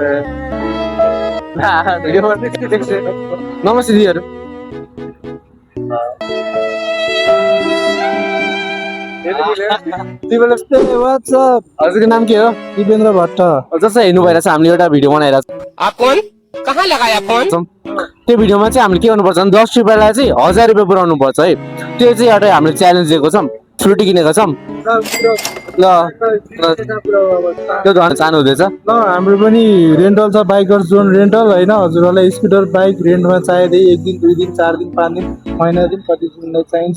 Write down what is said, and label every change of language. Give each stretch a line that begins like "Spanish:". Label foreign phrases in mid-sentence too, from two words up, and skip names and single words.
Nepali: नमस्ते दिदीहरू। हजुरको नाम के हो? दिपेन्द्र भट्ट। जस्तो हेर्नु भइरहेछ, हामीले एउटा भिडियो बनाइरहेको छ।
Hindi: आप कौन, कहाँ लगाया फोन?
Nepali: त्यो भिडियोमा चाहिँ हामीले के गर्नुपर्छ भने 10 रुपियाँलाई चाहिँ 1000 रुपियाँ पुऱ्याउनु पर्छ है। त्यो चाहिँ एउटा हामीले च्यालेन्ज दिएको छौँ, फ्रुटी किनेको छौँ। ल त्यो धन चाहनु हुँदैछ? ल हाम्रो पनि रेन्टल छ, बाइकर्स जोन रेन्टल होइन। हजुरहरूलाई
English: scooter bike
Nepali: रेन्टमा चाहिँदै 1 दिन 2 दिन 4 दिन 5 दिन महिना दिन कति दिनलाई चाहिन्छ?